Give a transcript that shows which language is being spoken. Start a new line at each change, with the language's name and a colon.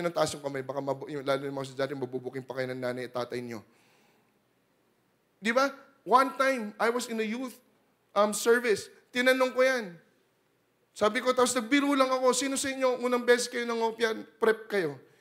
Filipino: Huwag niyo nang taas yung kamay, baka lalo yung mga estudyante, mabubuking pa kayo ng nanay at tatay niyo. Di ba?
English: One time, I was in a youth service.
Filipino: Tinanong ko yan. Sabi ko, tapos nagbiro lang ako, sino sa inyo, unang beses kayo nangopya, prep kayo?